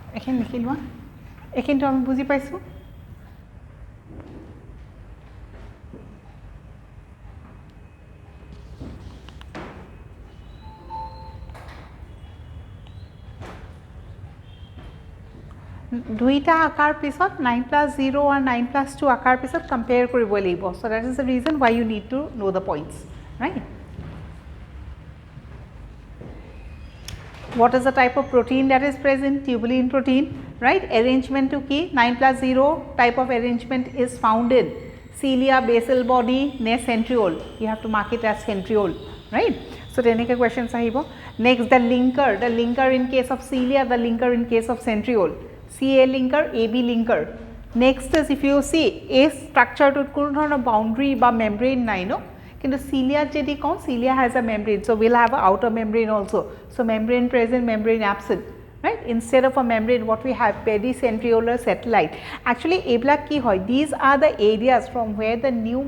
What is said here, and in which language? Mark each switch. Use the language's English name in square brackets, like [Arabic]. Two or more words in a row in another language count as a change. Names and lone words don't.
[Assamese] এইখিনি লিখি লোৱা এইখিনিতো আমি বুজি পাইছোঁ দুইটা আকাৰ পিছত 9+0 আৰু 9+2 আকাৰ পিছত কম্পেয়াৰ কৰিব লাগিব [English] so that is the reason why you need to know the points right what is the type of protein that is present tubulin protein right arrangement [Assamese] তো কি [English] 9+0 type of arrangement is found in cilia basal body ne centriole you have to mark it as centriole right so teneke questions ahibo next the linker in case of cilia the linker in case of centriole CA linker, AB linker. Next is if you see A structure to [Assamese] কোনো ধৰণৰ boundary বা membrane নাই [English] no [Assamese] কিন্তু cilia যদি কওঁ [English] cilia has a membrane so we'll have an outer membrane also so membrane present membrane absent right instead of a membrane what we have pericentriolar satellite actually [Assamese] এইবিলাক কি হয় [English] these are the areas from where the new